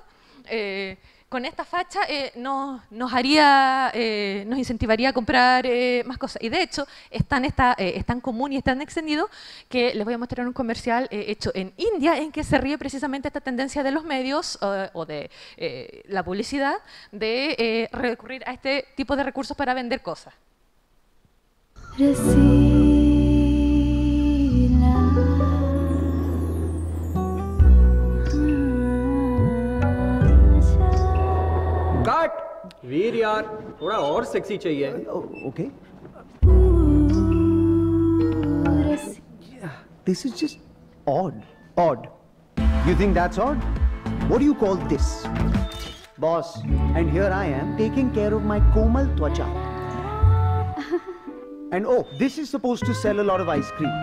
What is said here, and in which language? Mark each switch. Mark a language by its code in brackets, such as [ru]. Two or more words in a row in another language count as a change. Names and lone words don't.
[es] Con esta facha nos incentivaría a comprar más cosas. Y de hecho, es tan común y es tan extendido que les voy a mostrar un comercial hecho en India en que se ríe precisamente esta tendencia de los medios o de la publicidad de recurrir a este tipo de recursos para vender cosas. [hi] काट वीर यार थोड़ा और सेक्सी चाहिए [en] Okay. This is just odd. Odd. You think that's odd? What do you call this? Boss, and here I am taking care of my Komal Twacha. And oh, this is supposed to sell a lot of ice cream.